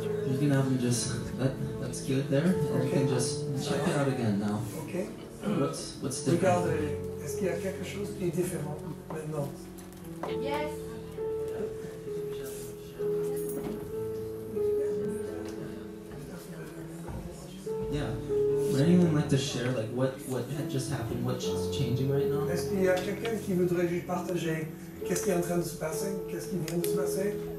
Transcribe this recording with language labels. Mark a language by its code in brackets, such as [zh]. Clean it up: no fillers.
[en] You can have them just that's good there, and you can just check it out again now. Ok? What's different? [fr] Regardez, est-ce qu'il y a quelque chose qui est différent maintenant? [en] Yes. Yeah. Would anyone like to share like what had just happened? What's changing right now? [fr] Est-ce qu'il y a quelqu'un qui voudrait juste partager qu'est-ce qui est en train de se passer? Qu'est-ce qui vient de se passer?